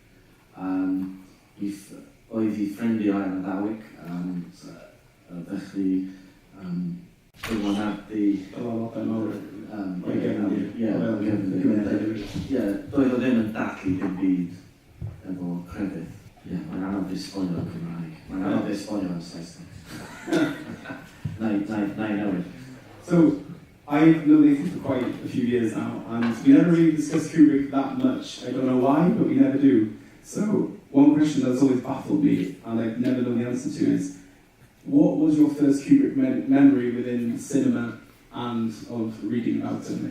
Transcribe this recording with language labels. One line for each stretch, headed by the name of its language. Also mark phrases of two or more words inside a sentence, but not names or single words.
Welsh: Oedd hi ffrindiau yn y Ddawig, felly dylanwadu... Doedd o ddim yn dathlu dim byd efo crefydd. Mae'n anodd esbonio yn Cymraeg. Mae'n anodd esbonio yn Saesneg. Na i newid.
English: So, I've known Nathan for quite a few years now, and we never really discussed Kubrick that much. I don't know why, but we never do. So, one question that's always baffled me, and I've never known the answer to, is what was your first Kubrick memory within cinema and of reading about him?